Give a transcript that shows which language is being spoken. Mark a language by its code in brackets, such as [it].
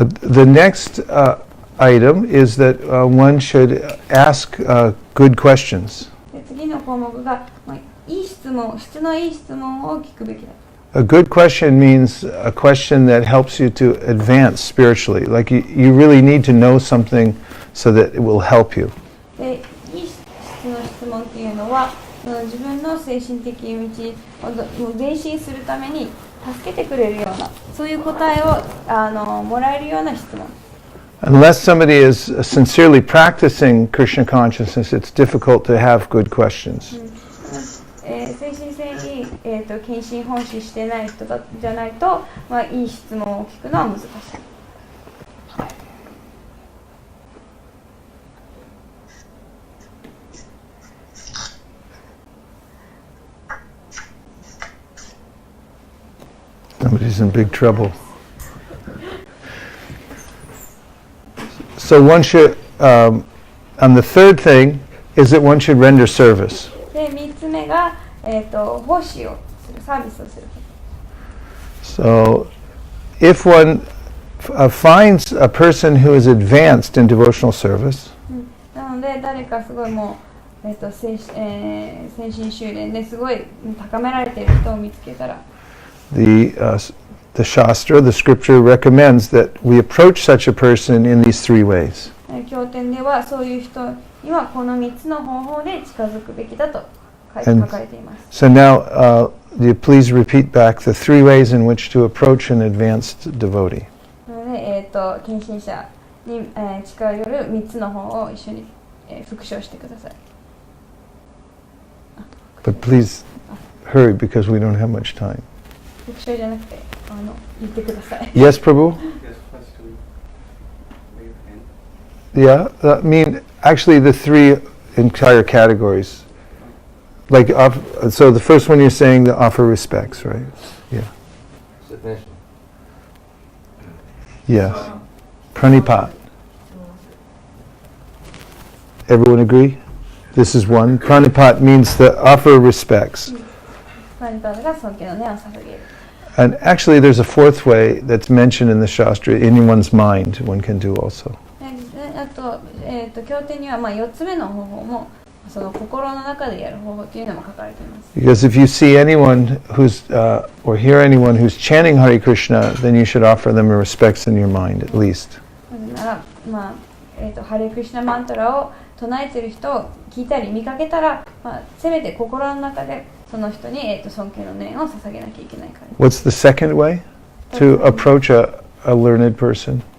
[en] The next item is that one should ask good questions. [ja] で次の項目が、いい質のいい質問を聞くべきだ。 [en] A good question means a question that helps you to advance spiritually. Like you really need to know something so that it will help you. [ja] でいい質の質問っていうのはその自分の精神的道を前進するために助けてくれるようなそういう答えをもらえるような質問。 [en] Unless somebody is sincerely practicing Krishna consciousness, it's difficult to have good questions. [ja] 精神性に、献身奉仕してない人じゃないと、いい質問を聞くのは難しい。 [en] Somebody's in big trouble. So one should, and the third thing is that one should render service. [ja] で3つ目が、奉仕をする、サービスをする。 [en] So if one finds a person who is advanced in devotional service, [ja] なので誰かすごいもう、精神修練ですごい高められている人を見つけたら、 [en] the Shastra, the scripture recommends that we approach such a person in these three ways. [ja] 経典ではそういう人にはこの3つの方法で近づくべきだと書かれています。 [en] So now, do you please repeat back the three ways in which to approach an advanced devotee? [ja] なので、献身者に、近寄る3つの方を一緒に、復唱してください。 [en] But please hurry because we don't have much time. [ja] 復唱じゃなくて、言ってください。 [en] Yes, Prabhu? Yes, first to wave hand. Yeah, I mean, actually the three entire categories. Like, so the first one you're saying to offer respects, right? Yeah. Submission. Yes. Pranipat. Everyone agree? This is one. Pranipat means to offer respects. [ja] プラニパートが尊敬の念を捧げる。 [en] And actually there's a fourth way that's mentioned in the Shastra, in one's mind, one can do also. [ja] あと、経典には4つ目の方法もその心の中でやる方法というのも書かれています。 [en] Because if you see anyone who's, or hear anyone who's chanting Hare Krishna, then you should offer them respects in your mind, at least. [ja] なぜなら、ハレクリシュナマントラを唱えている人を聞いたり見かけたら、せめて心の中でその人に、尊敬の念を捧げなきゃいけないから。 [en] What's the second way to approach a learned person?